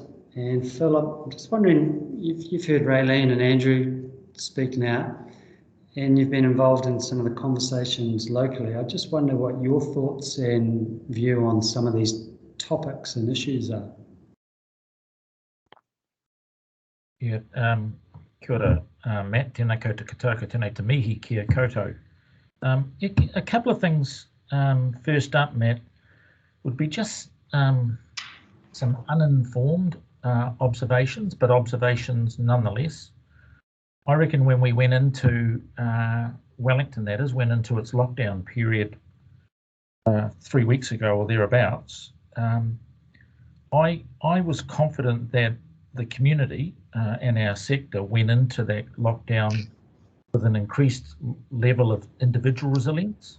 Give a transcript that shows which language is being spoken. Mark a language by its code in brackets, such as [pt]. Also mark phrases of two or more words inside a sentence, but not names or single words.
[en] And Phil, I'm just wondering, you've heard Raylene and Andrew speak now, and you've been involved in some of the conversations locally. I just wonder what your thoughts and view on some of these topics and issues are. Yeah, [mi] kia ora, Matt, tēnā koutou katoa, tēnā te mihi kia koutou. [en] A couple of things first up, Matt, would be just some uninformed observations, but observations nonetheless. I reckon when we went into Wellington, went into its lockdown period 3 weeks ago or thereabouts, I was confident that the community and our sector went into that lockdown with an increased level of individual resilience.